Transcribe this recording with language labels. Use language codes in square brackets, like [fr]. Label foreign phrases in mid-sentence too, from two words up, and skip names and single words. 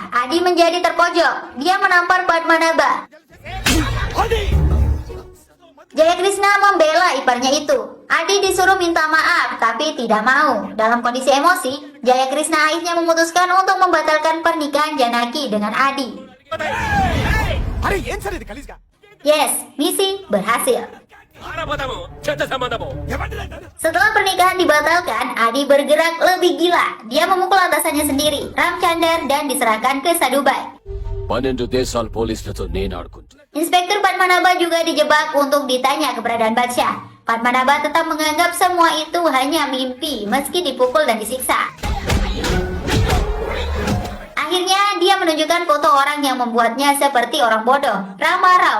[id] Adi menjadi terpojok. Dia menampar Padmanabha. Jayakrishna membela iparnya itu. Adi disuruh minta maaf, tapi tidak mau. Dalam kondisi emosi, Jayakrishna akhirnya memutuskan untuk membatalkan pernikahan Janaki dengan Adi. [te] అరే ఏం సార్ ఇది గలీజ్గా [id] Yes, misi berhasil. Setelah pernikahan dibatalkan, Adi bergerak lebih gila. Dia memukul atasannya sendiri, Ramchandar, dan diserahkan ke Sadubai. [te] 12 దేశాల పోలీసులతో నేను ఆడుకుంటా. [id] Inspektur Padmanabha juga dijebak untuk ditanya keberadaan Badsha. Padmanabha tetap menganggap semua itu hanya mimpi meski dipukul dan disiksa. Akhirnya dia menunjukkan foto orang yang membuatnya seperti orang bodoh, Rama Rao.